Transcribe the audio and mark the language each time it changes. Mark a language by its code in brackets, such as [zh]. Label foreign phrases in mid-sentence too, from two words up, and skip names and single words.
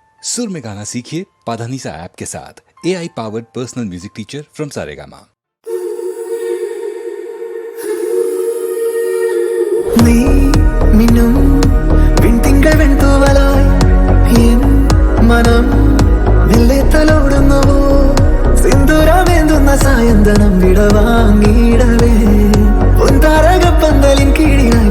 [hi] सुर में गाना सीखिए पाधानीसा ऐप के साथ। [en] AI powered personal music teacher from Saregama. [ml] നീ മിന്നും വിൺതിങ്കൾ വെൺതൂവലായി എൻ മനം മെല്ലെ തലോടുന്നുവോ സിന്ദൂരമേന്തുന്ന സായന്തനം വിടവാങ്ങിയിടവേ പൊൻതാരകപ്പന്തലിൻ കീഴിലായി